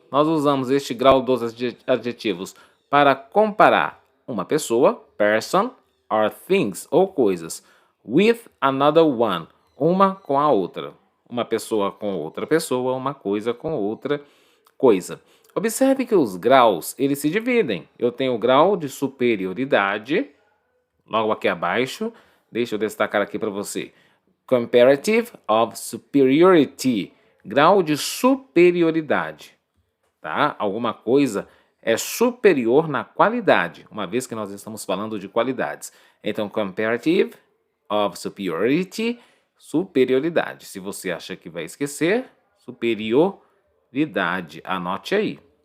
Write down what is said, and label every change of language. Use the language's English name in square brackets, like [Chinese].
[Portuguese] Nós usamos este grau dos adjetivos para comparar uma pessoa, [English] person, or things, [Portuguese] ou coisas, [English] with another one, [Portuguese] uma com a outra. Uma pessoa com outra pessoa, uma coisa com outra coisa. Observe que os graus, eles se dividem. Eu tenho o grau de superioridade, logo aqui abaixo. Deixa eu destacar aqui para você. [English] Comparative of superiority. [Portuguese] Grau de superioridade. Tá? Alguma coisa é superior na qualidade, uma vez que nós estamos falando de qualidades. Então, [English] comparative of superiority, [Portuguese] superioridade. Se você acha que vai esquecer, superioridade. Anote aí.